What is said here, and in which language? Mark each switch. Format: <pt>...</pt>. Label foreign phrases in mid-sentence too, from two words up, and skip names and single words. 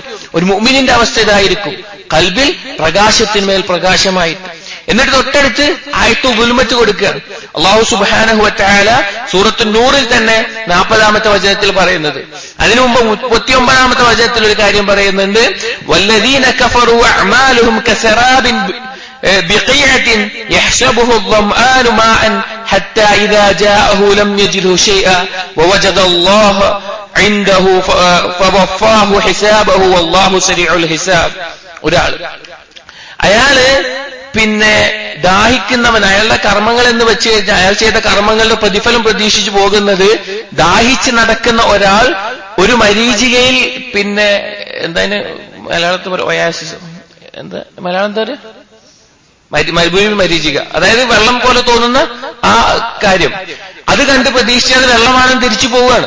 <ml>ഒരു മുഅ്മിനിന്റെ അവസ്ഥ ഇതായിരിക്കും, ഖൽബിൽ പ്രകാശത്തിന്മേൽ പ്രകാശമായിട്ട്. എന്നിട്ട് തൊട്ടടുത്ത് ആയത്തു ദുൽമത്ത് കൊടുക്കുകയാണ്.</ml> <ar>الله سبحانه وتعالى</ar> <ml>സൂറത്തുൻ നൂറിൽ തന്നെ 40-ാമത്തെ വചനത്തിൽ പറയുന്നത്. അതിനു മുമ്പ് 39-ാമത്തെ വചനത്തിൽ ഒരു കാര്യം പറയുന്നുണ്ട്.</ml> <ar>والذين كفروا أعمالهم كسراب بقيعة يحسبه الظمآن ماء حتى إذا جاءه لم يجده شيئا ووجد الله عنده فوفاه حسابه والله سريع الحساب.</ar> <ml>ഒരാള് അയാള് പിന്നെ ദാഹിക്കുന്നവൻ അയാളുടെ കർമ്മങ്ങൾ എന്ന് വെച്ച് അയാൾ ചെയ്ത കർമ്മങ്ങളുടെ പ്രതിഫലം പ്രതീക്ഷിച്ചു പോകുന്നത് ദാഹിച്ച് നടക്കുന്ന ഒരാൾ ഒരു മരീചികയിൽ പിന്നെ എന്താണ് മലയാളത്തിൽ ഒയാസിസ് എന്താ മലയാളം എന്താ മരുഭൂമി മരീചിക, അതായത് വെള്ളം പോലെ തോന്നുന്ന ആ കാര്യം അത് കണ്ട് പ്രതീക്ഷിച്ചാൽ വെള്ളമാണെന്ന് തിരിച്ചു പോവുകയാണ്.</ml>